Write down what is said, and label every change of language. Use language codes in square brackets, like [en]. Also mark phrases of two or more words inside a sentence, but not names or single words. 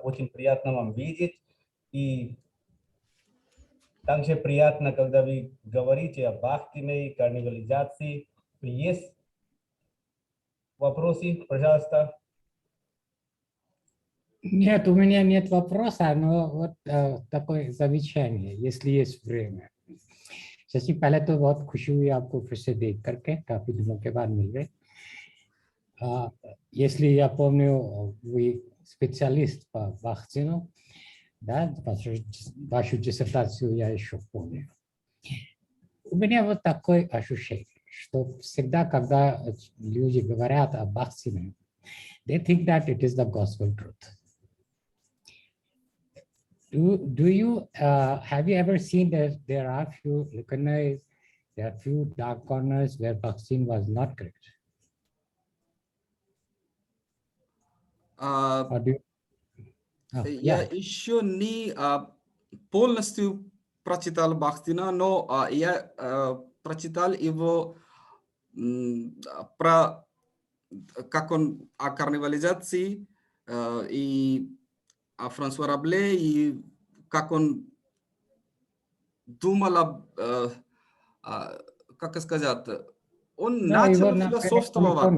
[ru] Очень приятно вам видеть. И также приятно, когда вы говорите о Бахтине, карнавализации. Есть вопросы, пожалуйста? Нет, у меня нет вопроса, но вот такое замечание, если есть время. [hi] शशि पहले तो बहुत खुशी हुई आपको फिर से देख करके, काफी दिनों के बाद मिल गए. [ru] Если я помню, вы специалист по Бахтину, да, вашу диссертацию я еще помню. У меня вот такое ощущение, что всегда, когда люди говорят об вакцине, [en] they think that it is the gospel truth. Do you have you ever seen that there are few recognized, there are few dark corners where vaccine was not correct? Or do you, [ru] Я еще не полностью прочитал Бахтина, но я прочитал его про как он о карнавализации и о Франсуа Рабле, и как он думал как сказать, он начал философствовать.